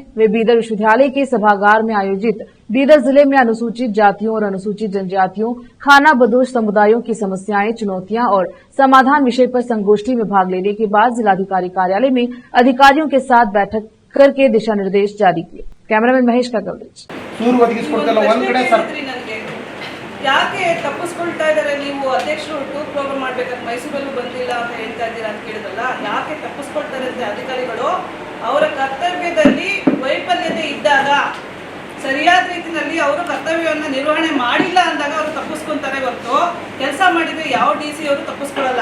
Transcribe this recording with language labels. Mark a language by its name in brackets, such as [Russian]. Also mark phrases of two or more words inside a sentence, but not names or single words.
[Hindi] वे बीदर विश्वविद्यालय के सभागार में आयोजित बीदर जिले में अनुसूचित जातियों और अनुसूचित जनजातियों खानाबदोश समुदायों की समस्याएं, चुनौतियां और समाधान विषय पर संगोष्ठी में भाग लेने के बाद जिलाधिकारी कार्यालय में अधिकारियों के साथ बैठक करके दिशा निर्देश जारी किए। कैमरामैन महेश का कवरेज। [Kannada] ಯಾಕೆ ತಪ್ಪಿಸ್ಕೊಳ್ತಾ ಇದ್ದಾರೆ ನೀವು ಅಧ್ಯಕ್ಷರು [English] tour program [Kannada] ಮಾಡಬೇಕಾದ್ರೆ ಮೈಸೂರಲ್ಲೂ ಬಂದಿಲ್ಲ ಅಂತ ಹೇಳ್ತಾ ಇದ್ದೀರಾ ಅಂತ ಕೇಳಿದ್ರಲ್ಲ, ಯಾಕೆ ತಪ್ಪಿಸ್ಕೊಳ್ತಾರೆ ಅಂತ ಅಧಿಕಾರಿಗಳು ಅವರ ಕರ್ತವ್ಯದಲ್ಲಿ ವೈಫಲ್ಯತೆ ಇದ್ದಾಗ ಸರಿಯಾದ ರೀತಿಯಲ್ಲಿ ಅವರು ಕರ್ತವ್ಯವನ್ನು ನಿರ್ವಹಣೆ ಮಾಡಿಲ್ಲ ಅಂದಾಗ ಅವರು ತಪ್ಪಿಸ್ಕೊಂತಾರೆ ಹೊರತು ಕೆಲಸ ಮಾಡಿದ್ರೆ ಯಾವ ಡಿ.ಸಿ ಅವರು ತಪ್ಪಿಸ್ಕೊಳ್ಳಲ್ಲ.